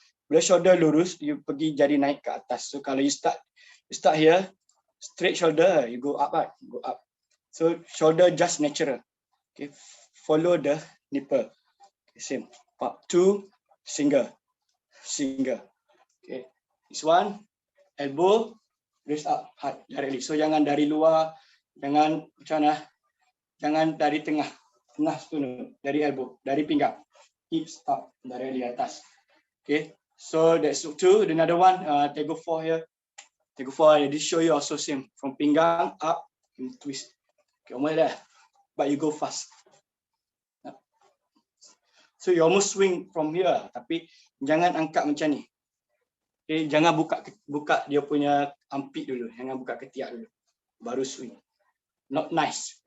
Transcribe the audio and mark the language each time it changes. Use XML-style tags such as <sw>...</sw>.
<ms>Bila shoulder lurus, you pergi jadi naik ke atas.</ms> <en>So kalau you start here, straight shoulder, you go up, right? Go up. So shoulder just natural. Okay, follow the nipple. Okay, same. Part 2, single. Okay, this one, elbow, raise up, hard, directly.</en> <ms>So jangan dari luar, jangan macam mana, jangan dari tengah dari elbow, dari pinggang, hips up, directly atas.</ms> <en>Okay, so that's 2. Another one, Tego 4 here. Tego 4, this show you also same, from pinggang up, you twist. Okay, almost there, but you go fast. So you almost swing from here,</en> <ms>tapi jangan angkat macam ni. Okay, jangan buka dia punya armpit dulu, jangan buka ketiak dulu, baru swing.</ms> <en>Not nice.</en>